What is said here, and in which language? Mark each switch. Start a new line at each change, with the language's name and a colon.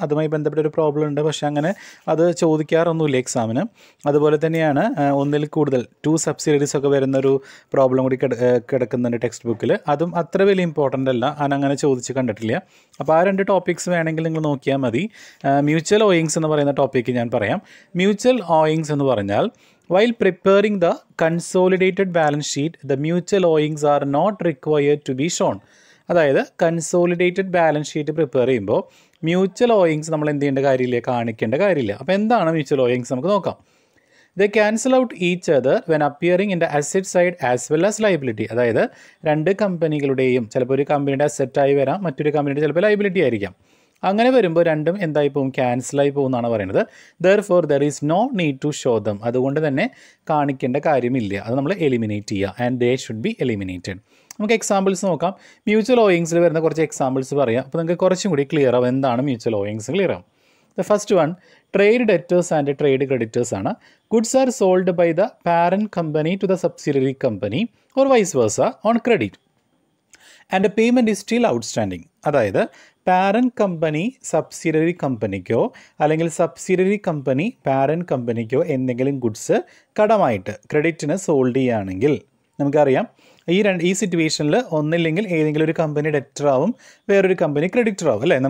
Malayalam: അതുമായി ബന്ധപ്പെട്ട ഒരു പ്രോബ്ലം ഉണ്ട്, പക്ഷേ അങ്ങനെ അത് ചോദിക്കാറൊന്നുമില്ല എക്സാമിന്. അതുപോലെ തന്നെയാണ് ഒന്നിൽ കൂടുതൽ 2 സബ്സിഡറീസ് ഒക്കെ വരുന്നൊരു പ്രോബ്ലം കൂടി കിടക്കുന്നുണ്ട് ടെക്സ്റ്റ് ബുക്കിൽ. അതും അത്ര വലിയ ഇമ്പോർട്ടൻ്റ് അല്ല, അങ്ങനെ ചോദിച്ച് കണ്ടിട്ടില്ല. അപ്പോൾ ആ 2 ടോപ്പിക്സ് വേണമെങ്കിൽ നിങ്ങൾ നോക്കിയാൽ മതി. മ്യൂച്വൽ ഓയിങ്സ് എന്ന് പറയുന്ന ടോപ്പിക്ക് ഞാൻ പറയാം. മ്യൂച്വൽ ഓയിങ്സ് എന്ന് പറഞ്ഞാൽ
English: while preparing the consolidated balance sheet, the mutual owings are not required to be shown.
Malayalam: അതായത് കൺസോളിഡേറ്റഡ് ബാലൻസ് ഷീറ്റ് പ്രിപ്പയർ ചെയ്യുമ്പോൾ മ്യൂച്വൽ ഓയിങ്സ് നമ്മൾ എന്ത് ചെയ്യേണ്ട കാര്യമില്ല, കാണിക്കേണ്ട കാര്യമില്ല. അപ്പോൾ എന്താണ് മ്യൂച്വൽ ഓയിങ്സ് നമുക്ക് നോക്കാം.
English: They cancel out each other when appearing in the asset side as well as liability.
Malayalam: അതായത് 2 കമ്പനികളുടെയും ചിലപ്പോൾ ഒരു കമ്പനിയുടെ അസറ്റായി വരാം, മറ്റൊരു കമ്പനിയുടെ ചിലപ്പോൾ ലൈബിലിറ്റി ആയിരിക്കാം. അങ്ങനെ വരുമ്പോൾ രണ്ടും എന്തായി പോകും, ക്യാൻസലായി പോകും എന്നാണ് പറയുന്നത്.
English: Therefore there is no need to show them.
Malayalam: അതുകൊണ്ട് തന്നെ കാണിക്കേണ്ട കാര്യമില്ല, അത് നമ്മൾ എലിമിനേറ്റ് ചെയ്യുക.
English: And they should be eliminated.
Malayalam: നമുക്ക് എക്സാമ്പിൾസ് നോക്കാം. മ്യൂച്വൽ ഓയിങ്സിൽ വരുന്ന കുറച്ച് എക്സാമ്പിൾസ് പറയാം. അപ്പോൾ നിങ്ങൾക്ക് കുറച്ചും കൂടി ക്ലിയർ ആവും എന്താണ് മ്യൂച്വൽ ഓയിങ്സ് ക്ലിയർ ആവും.
English: The first one, trade debtors and trade creditors ആണ്. Goods are sold by the parent company to the subsidiary company or vice versa on credit and the payment is still outstanding.
Malayalam: അതായത് parent company subsidiary കമ്പനിക്കോ അല്ലെങ്കിൽ subsidiary company parent കമ്പനിക്കോ എന്തെങ്കിലും goods കടമായിട്ട് ക്രെഡിറ്റിന് sold ചെയ്യുകയാണെങ്കിൽ നമുക്കറിയാം ഈ സിറ്റുവേഷനിൽ ഒന്നില്ലെങ്കിൽ ഏതെങ്കിലും ഒരു കമ്പനി ഡെറ്റർ ആവും, വേറൊരു കമ്പനി ക്രെഡിറ്റർ ആവും അല്ലേ.